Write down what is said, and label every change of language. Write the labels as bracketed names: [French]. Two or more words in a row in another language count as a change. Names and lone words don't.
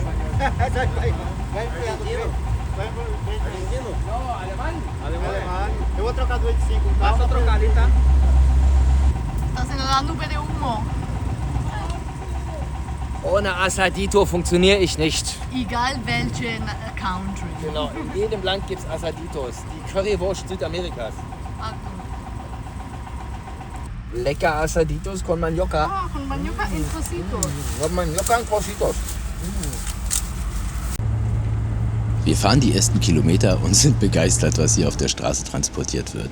[German] Ohne Asadito funktioniere ich nicht. Egal welchen Country. Genau, in jedem Land gibt es Asaditos. Die Currywurst Südamerikas. [Spanish] Lecker Asaditos con Manioca. Ah, con Manioca en trocitos. Con Manioca en trocitos. [German] Wir fahren die ersten Kilometer und sind begeistert, was hier auf der Straße transportiert wird.